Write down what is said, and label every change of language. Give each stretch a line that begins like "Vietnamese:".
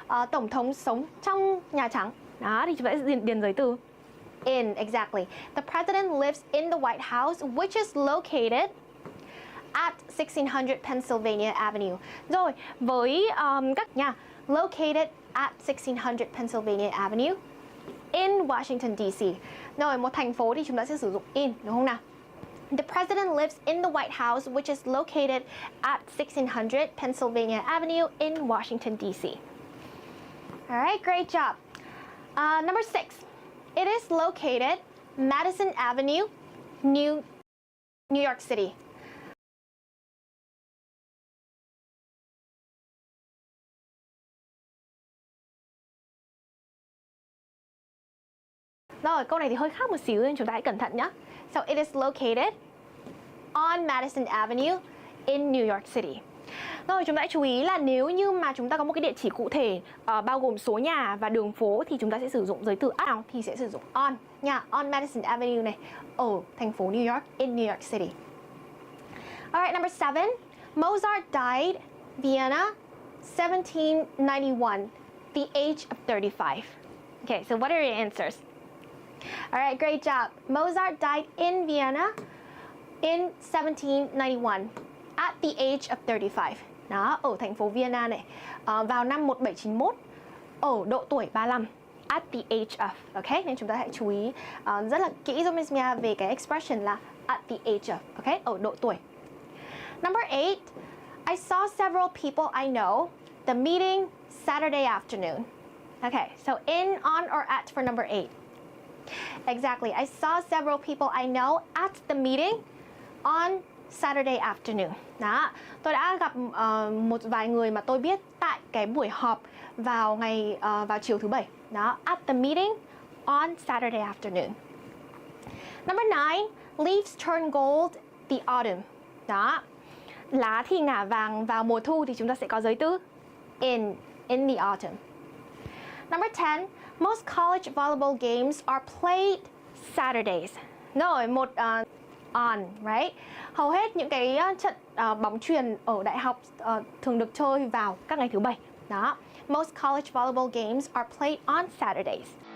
Vietnamese: Tổng thống sống trong Nhà Trắng. Đó, thì chúng ta sẽ điền giới từ in, exactly.
English: The president lives in the White House, which is located at 1600 Pennsylvania Avenue.
Vietnamese: Rồi, với các nhà
English: located at 1600 Pennsylvania Avenue in Washington, D.C.
Vietnamese: Rồi, một thành phố thì chúng ta sẽ sử dụng in, đúng không nào?
English: The president lives in the White House, which is located at 1600 Pennsylvania Avenue in Washington, D.C. All right, great job. Number 6, it is located Madison Avenue, New York City.
Vietnamese: Rồi, câu này thì hơi khác một xíu nên chúng ta hãy cẩn thận nhé.
English: So it is located on Madison Avenue in New York City.
Vietnamese: Rồi, chúng ta hãy chú ý là nếu như mà chúng ta có một cái địa chỉ cụ thể bao gồm số nhà và đường phố thì chúng ta sẽ sử dụng giới từ nào thì sẽ sử dụng on nha.
English: On Madison Avenue
Vietnamese: này, ở thành phố New York,
English: in New York City. Alright, number 7, Mozart died Vienna 1791, the age of 35. Okay, so what are your answers? Alright, great job. Mozart died in Vienna in 1791 at the age of 35.
Vietnamese: Đó, ở thành phố Vienna này, vào năm 1791, ở độ tuổi 35.
English: At the age of, ok?
Vietnamese: Nên chúng ta hãy chú ý rất là kỹ giúp Miss Mia về cái expression là
English: at the age of, ok?
Vietnamese: Ở độ tuổi.
English: Number 8, I saw several people I know. The meeting Saturday afternoon. Okay, so in, on, or at for number 8. Exactly. I saw several people I know at the meeting on Saturday afternoon.
Vietnamese: Đó, tôi đã gặp một vài người mà tôi biết tại cái buổi họp vào chiều thứ bảy.
English: Đó, at the meeting on Saturday afternoon. Number 9, leaves turn gold the autumn.
Vietnamese: Đó, lá thì ngả vàng vào mùa thu thì chúng ta sẽ có giới từ
English: in the autumn. Number 10, most college volleyball games are played Saturdays. Rồi, on, right?
Vietnamese: Hầu hết những cái trận bóng chuyền ở đại học thường được chơi vào các ngày thứ bảy.
English: Đó, most college volleyball games are played on Saturdays.